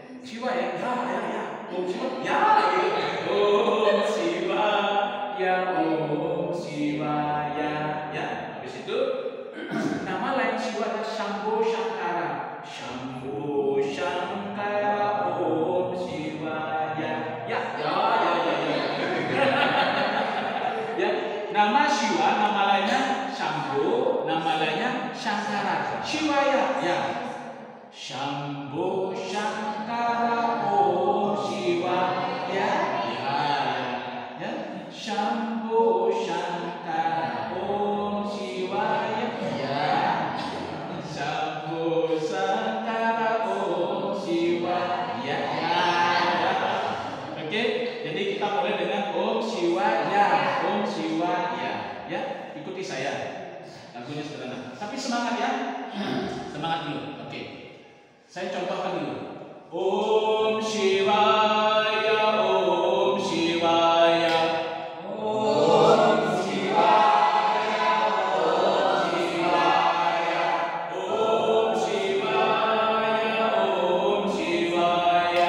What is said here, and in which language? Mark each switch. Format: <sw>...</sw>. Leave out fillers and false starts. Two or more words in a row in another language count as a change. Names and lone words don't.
<sa>Shiva ya, ya. ॐ शिवाय ॐ शिवाय. Om Shiva,</sa> <id>ya. Habis itu nama lain Shiva adalah Shambho Shankara.</id> <sa>शम्भो शङ्कर ॐ शिव,</sa> <id>ya. Ya, nama Shiva, nama lainnya Shambho, nama lainnya Shankara.</id> <sa>Shivaya, ya. शम्भो शङ्कर ॐ शिवाय, ya. शम्भो शङ्कर ॐ शिवाय, ya. शम्भो शङ्कर ॐ शिवाय,</sa> <id>ya. Oke, jadi kita mulai dengan</id> <sa>ॐ शिवाय ॐ शिवाय,</sa> <id>ya. Ikuti saya. Lagunya sederhana, tapi semangat ya. Semangat dulu. Oke. Saya contohkan dulu.</id> <sa>ॐ शिवाय ॐ शिवाय. ॐ शिवाय ॐ शिवाय. ॐ शिवाय ॐ शिवाय.</sa>